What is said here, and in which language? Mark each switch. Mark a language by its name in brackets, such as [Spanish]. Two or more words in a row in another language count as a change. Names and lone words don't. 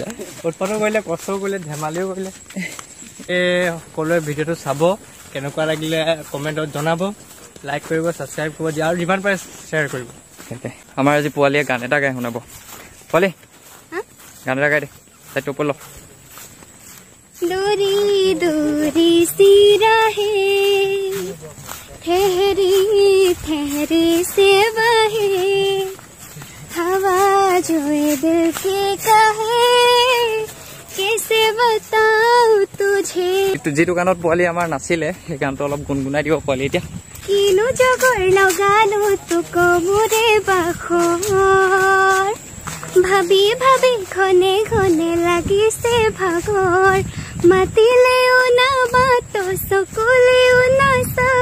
[Assamese] উৎপাদন কৰিলে কষ্টও কৰিলে ধেমালিও কৰিলে সকলোৱে ভিডিঅ'টো চাব কেনেকুৱা লাগিলে কমেণ্টত জনাব লাইক কৰিব ছাবস্ক্ৰাইব কৰিব দিয়া আৰু যিমান পাৰে শ্বেয়াৰ কৰিব আমাৰ আজি পোৱালীয়ে গান এটা গাই শুনাব পোৱালি গান এটা গাই দে তাইটো ওপৰ ল [Hindi] दूरी दूरी सी राहें ठहरी ठहरी से बहे हवा जो दिल के कहे कैसे बताऊं तुझे [Assamese] যিটো গানত পোৱালি আমাৰ নাছিলে সেই গানটো অলপ গুণগুণাই দিব পোৱালি এতিয়া কিনো জগৰ লগালো তোক মোৰে বাখৰ ভাবি ভাবি ঘনে ঘনে লাগিছে ভাগৰ মাতিলেও নামাত চকুলেও নাচাও